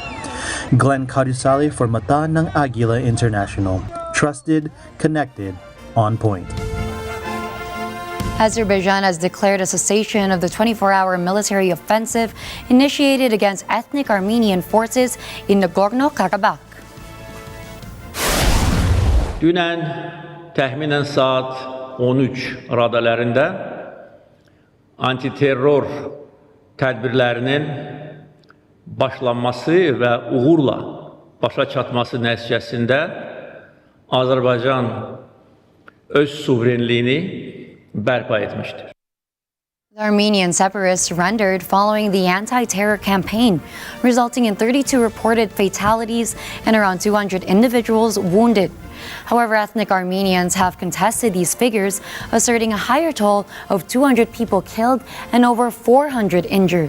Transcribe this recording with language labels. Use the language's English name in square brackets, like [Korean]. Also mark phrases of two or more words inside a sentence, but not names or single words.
[English] Glenn Cadusale for Malacañang Agila International. Trusted, connected, on point. Azerbaijan has declared a cessation of the 24-hour military offensive initiated against ethnic Armenian forces in Nagorno-Karabakh. [Azerbaijani] Dünən təxminən saat 13 radalarında antiterror tədbirlərinin başlanması və uğurla başa çatması nəticəsində Azərbaycan öz suverenliyini bərpa etmişdir. [English] The Armenian separatists surrendered following the anti-terror campaign, resulting in 32 reported fatalities and around 200 individuals wounded. However, ethnic Armenians have contested these figures, asserting a higher toll of 200 people killed and over 400 injured.